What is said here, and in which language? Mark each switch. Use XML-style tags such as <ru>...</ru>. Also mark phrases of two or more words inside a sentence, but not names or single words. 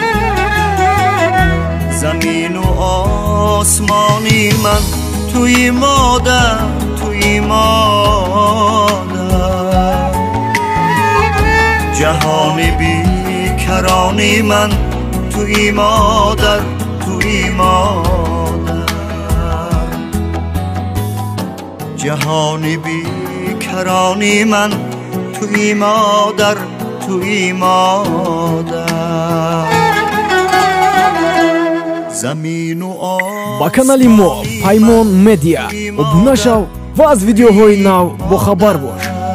<fa>زمین و آسمانی من توی مادر، توی مادر، جهانی بیکرانی من توی مادر، توی مادر، جهانی بیکرانی من توی مادر توی مادر زمین و آسمان</fa> <tg>ба канали мо Паймон Медиа обуна шав ва аз видеоҳои нав бохабар бош.</tg>